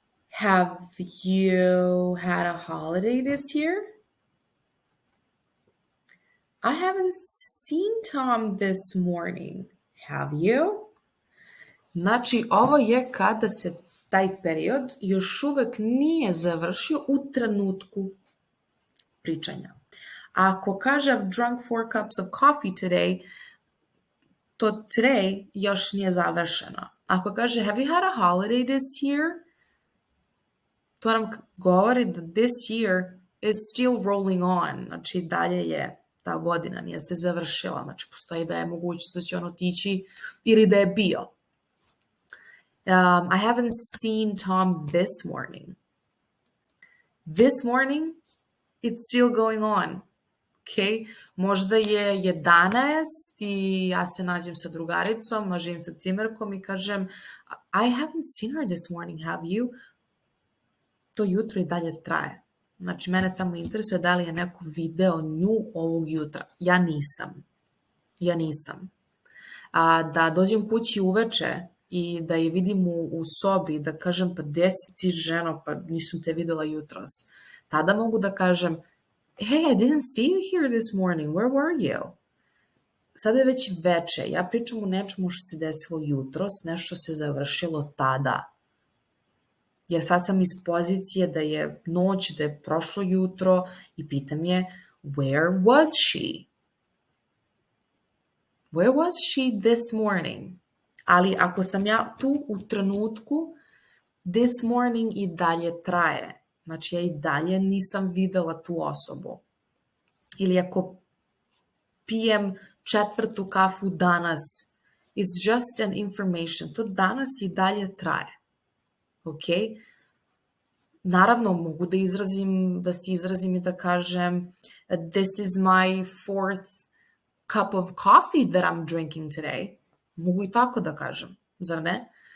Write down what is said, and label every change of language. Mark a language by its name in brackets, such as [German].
[English] Have you had a holiday this year? I haven't seen Tom this morning. Have you? [Serbian] Znači, ovo je kada se taj period još uvek nije završio u trenutku pričanja. Ako kaže [English] I've drunk 4 cups of coffee today, to today [Serbian] još nije završeno. Ako kaže [English] have you had a holiday this year, [Serbian] to nam govori da [English] this year is still rolling on. [Serbian] Znači, dalje je ta godina, nije se završila. Znači, postoji da je mogućnost da će on otići ili da je bio. [English] I haven't seen Tom this morning. This morning, it's still going on. [Serbian] Okay? Možda je 11 i ja se nađem sa drugaricom, živim sa cimerkom i kažem [English] I haven't seen her this morning, have you? [Serbian] To jutro i dalje traje. Znači, mene samo interesuje da li je neko video nju ovog jutra. Ja nisam. Da dođem kući uveče i da je vidim u sobi, da kažem pa gde si ti ženo, pa nisam te videla jutros. Tada mogu da kažem [English] hey, I didn't see you here this morning, where were you? [Serbian] Sada je već veče, ja pričam o nečemu što se desilo jutros, nešto se završilo tada. Ja sad sam iz pozicije da je noć, da je prošlo jutro i pitam je [English] where was she? Where was she this morning? [Serbian] Ali ako sam ja tu u trenutku, this morning i dalje traje. Znači ja i dalje nisam videla tu osobu. Ili ako pijem 4. kafu danas, [English] it's just an information. [Serbian] To danas i dalje traje. Ok? Naravno, mogu da se izrazim i da kažem [English] this is my 4th cup of coffee that I'm drinking today. [Serbian] Mogu i tako da kažem, zar ne?